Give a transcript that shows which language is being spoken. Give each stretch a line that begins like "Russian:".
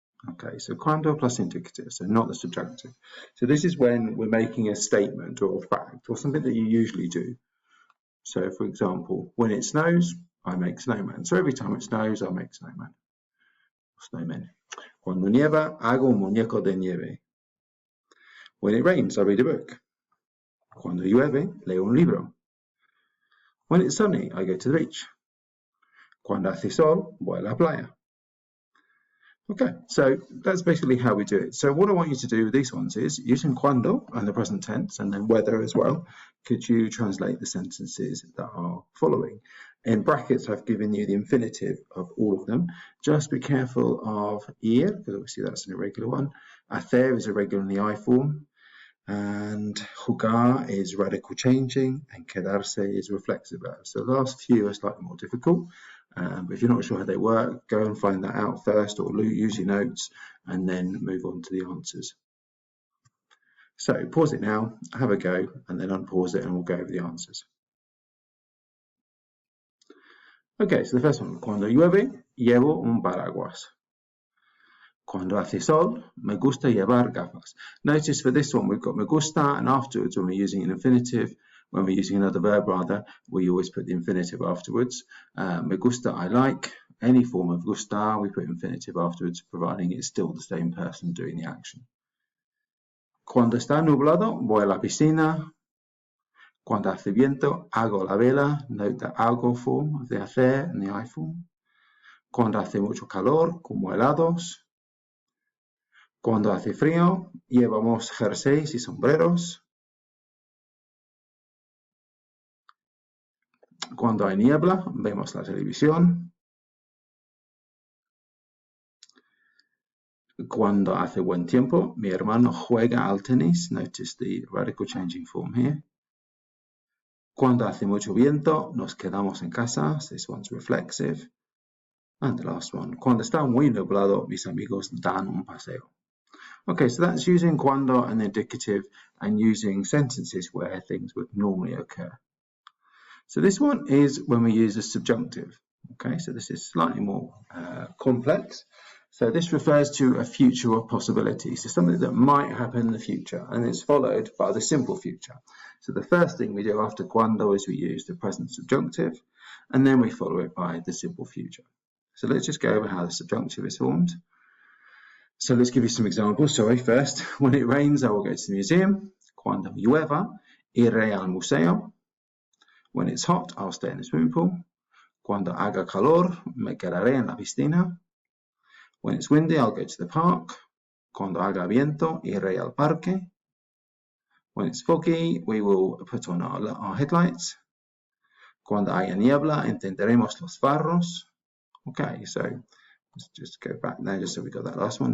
English: Okay, so cuando plus indicative, so not the subjunctive. So this is when we're making a statement or a fact or something that you usually do. So, for example, when it snows, I make snowman. So every time it snows, I make snowman. Snowmen.
Spanish: Cuando nieva, hago un muñeco de nieve.
English: When it rains, I read a book.
Spanish: Cuando llueve, leo un libro.
English: When it's sunny, I go to the beach.
Spanish: Cuando hace sol, voy a la playa.
English: Okay, so that's basically how we do it. So what I want you to do with these ones is, using cuando and the present tense and then weather as well, could you translate the sentences that are following? In brackets, I've given you the infinitive of all of them. Just be careful of ir, because obviously that's an irregular one. Hacer is irregular in the I form. And jugar is radical changing, and quedarse is reflexive verb. So the last few are slightly more difficult. But if you're not sure how they work, go and find that out first, or use your notes and then move on to the answers. So pause it now, have a go, and then unpause it and we'll go over the answers. Okay, so the first one,
Spanish: cuando llueve, llevo un paraguas. Cuando hace sol, me gusta llevar gafas.
English: Notice for this one, we've got me gusta, and afterwards, when we're using an infinitive, when we're using another verb rather, we always put the infinitive afterwards. Me gusta, I like. Any form of gusta, we put infinitive afterwards, providing it's still the same person doing the action.
Spanish: Cuando está nublado, voy a la piscina. Cuando hace viento, hago la vela.
English: Note the hago form of the hacer and the I form.
Spanish: Cuando hace mucho calor, como helados. Cuando hace frío, llevamos jerseys y sombreros. Cuando hay niebla, vemos la televisión. Cuando hace buen tiempo, mi hermano juega al tenis.
English: Notice the radical changing form here.
Spanish: Cuando hace mucho viento, nos quedamos en casa.
English: So this one's reflexive. And the last one.
Spanish: Cuando está muy nublado, mis amigos dan un paseo.
English: Okay, so that's using cuando and the indicative and using sentences where things would normally occur. So this one is when we use a subjunctive. Okay, so this is slightly more complex. So this refers to a future or possibility, so something that might happen in the future, and it's followed by the simple future. So the first thing we do after cuando is we use the present subjunctive, and then we follow it by the simple future. So let's just go over how the subjunctive is formed. So let's give you some examples. Sorry, first, when it rains, I will go to the museum.
Spanish: Cuando llueva, iré al museo.
English: When it's hot, I'll stay in the swimming pool.
Spanish: Cuando haga calor, me quedaré en la piscina.
English: When it's windy, I'll go to the park.
Spanish: Cuando haga viento, iré al parque.
English: When it's foggy, we will put on our headlights.
Spanish: Cuando haya niebla, encenderemos los faros.
English: Okay, so let's just go back there just so we got that last one.